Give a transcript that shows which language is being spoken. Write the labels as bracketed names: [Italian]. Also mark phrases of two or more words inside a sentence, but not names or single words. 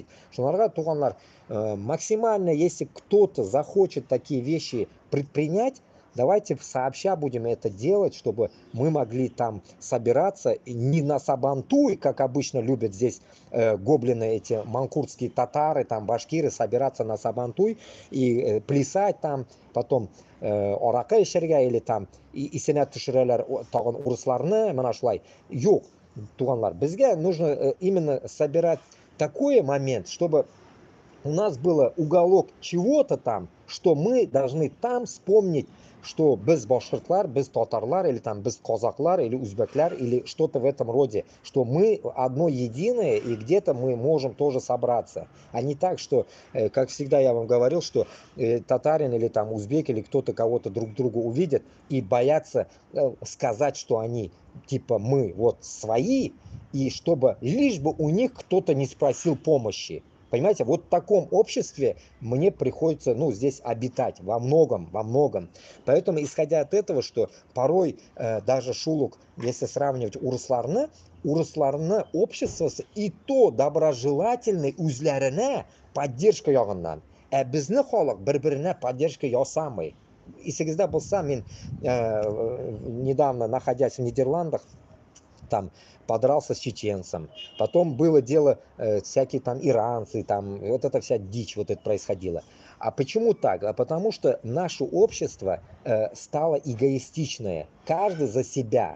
[Tatar] Шунарга туганлар, [Russian] максимально, если кто-то захочет такие вещи предпринять, давайте сообща будем это делать, чтобы мы могли там собираться не на Сабантуй, как обычно любят здесь гоблины, эти манкуртские татары, там башкиры, собираться на Сабантуй и плясать там, потом [Tatar] арака эчәргә [Russian] или там [Tatar] исенә төшерәләр тагын урысларны, менә шулай. Юк, туганлар, безгә [Russian] нужно именно собирать такой момент, чтобы у нас было уголок чего-то там, что мы должны там вспомнить что без башкиртлар, без татарлар, или там без казаклар, или узбеклар, или что-то в этом роде, что мы одно единое, и где-то мы можем тоже собраться. А не так, что, как всегда я вам говорил, что татарин или там узбек, или кто-то кого-то друг друга увидят и боятся сказать, что они типа мы вот свои, и чтобы лишь бы у них кто-то не спросил помощи. Понимаете, вот в таком обществе мне приходится, ну, здесь обитать во многом, во многом. Поэтому, исходя от этого, что порой даже шулук, если сравнивать урысларны общество и то доброжелательный үзләренә поддержка ягыннан. [Tatar] Безне халык бер-беренә поддержка ясамый. Исегездә булса, мин [Russian] недавно, находясь в Нидерландах, там подрался с чеченцем, потом было дело, всякие там иранцы, там вот эта вся дичь вот это происходило. А почему так? А потому что наше общество стало эгоистичное, каждый за себя.